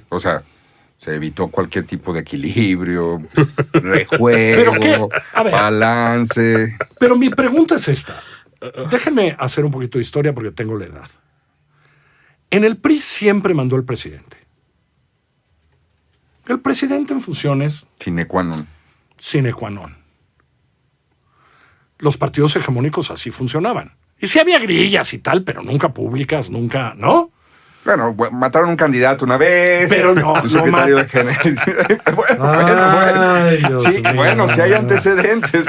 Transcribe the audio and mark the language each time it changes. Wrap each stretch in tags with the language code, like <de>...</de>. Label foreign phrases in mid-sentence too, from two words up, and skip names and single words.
<es>O sea, se evitó cualquier tipo de equilibrio, rejuego, ¿Pero qué? A ver. balance. Pero mi pregunta es esta. Déjenme hacer un poquito de historia porque tengo la edad. En el PRI siempre mandó el presidente. El presidente en funciones</es> <la>Sine qua non. sine qua non.</la> <es>Los partidos hegemónicos así funcionaban. Y sí había grillas y tal, pero nunca públicas, nunca, ¿no? Bueno, mataron un candidato una vez. Pero no, Un secretario no de género. bueno. Ay, Dios Sí, mío. bueno, si hay antecedentes.</es>